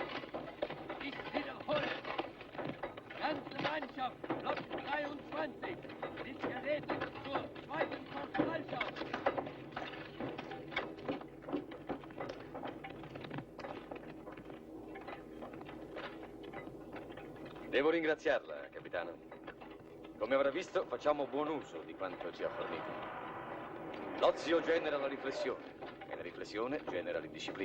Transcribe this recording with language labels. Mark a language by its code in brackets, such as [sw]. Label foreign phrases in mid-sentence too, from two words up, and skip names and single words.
[de] Ich wiederhole. Landsgemeinschaft, Lot 23, die Geräte zur zweiten Korporalschaft. [it] Devo ringraziarla, capitano. Come avrà visto, facciamo buon uso di quanto ci ha fornito. L'ozio genera la riflessione e la riflessione genera l'indisciplina.